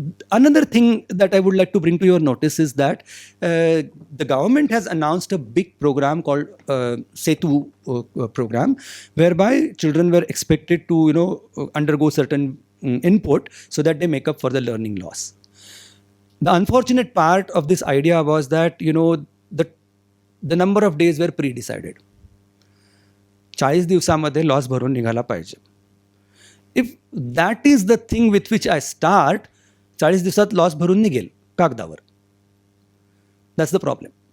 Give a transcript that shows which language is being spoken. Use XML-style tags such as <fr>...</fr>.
<en>Another thing that I would like to bring to your notice is that the government has announced a big program called Setu Program, whereby children were expected to undergo certain input so that they make up for the learning loss. The unfortunate part of this idea was that the number of days were pre-decided.</en> <mr>40 दिवसामध्ये loss भरून निघाला पाहिजे.</mr> <en>If that is the thing with which I start,</en> <mr>40 दिवसात loss भरून निघेल कागदावर.</mr> <en>That's the problem.</en>